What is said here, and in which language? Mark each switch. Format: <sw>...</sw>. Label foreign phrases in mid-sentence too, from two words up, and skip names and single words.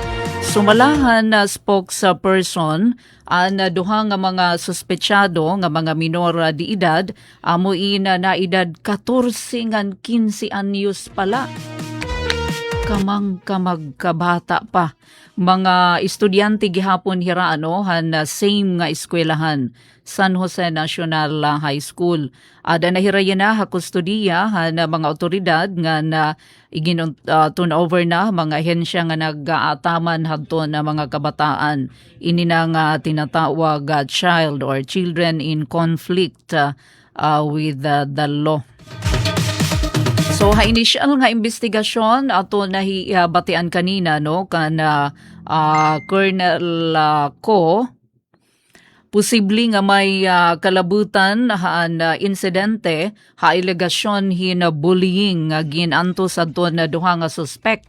<war>Sumalahan na spokesperson ang duha nga mga suspetsado nga mga minor di edad amuin na edad 14 ngan 15 anyos pala. kamang kamagkabata pa. Mga estudyante gihapon hira han same nga eskwelahan, San Jose National High School. Ada nahirayan na kustodiya han mga otoridad nga na turn over na mga ahensya nga nag-aataman hadton na mga kabataan. Ini na nga tinatawag</war> <en>child or children in conflict with the law.</en> <war>So initial nga investigasyon ato nahibatian kanina kana Colonel Ko posible nga may kalabutan na insidente alegasyon na bullying nga ginantos adto na duha nga suspect.</war>